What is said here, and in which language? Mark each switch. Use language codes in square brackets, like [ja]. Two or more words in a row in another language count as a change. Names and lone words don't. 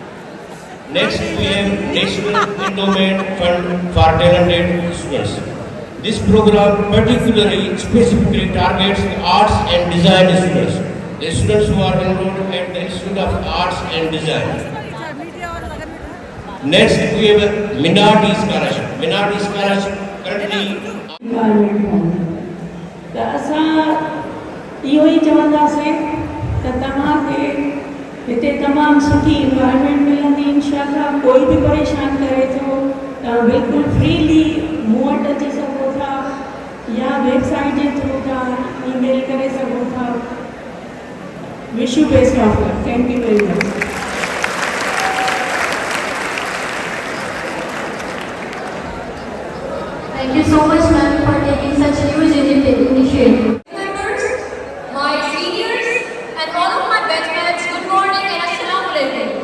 [en] Next, we have National Endowment Fund for talented students. This program particularly specifically targets the arts and design students, the students who are enrolled at the Institute of Arts and Design. Next, we have a minority scholarship. Minority scholarship currently. [sd] त असां इहो ई चवंदासीं त तव्हांखे हिते तमामु सुठी इन्वायरमेंट मिलंदी इंशाअल्लाह। कोई बि परेशान करे थो तव्हां बिल्कुलु फ्रीली मूं वटि अची सघो था या वेबसाइट जे थ्रू था ईमेल करे सघो था। [en] Wish you best of luck. Thank you very much. Thank you so much, ma'am, for taking such a huge initiative. Members, my seniors, and all of my batchmates, good morning and assalamu alaikum.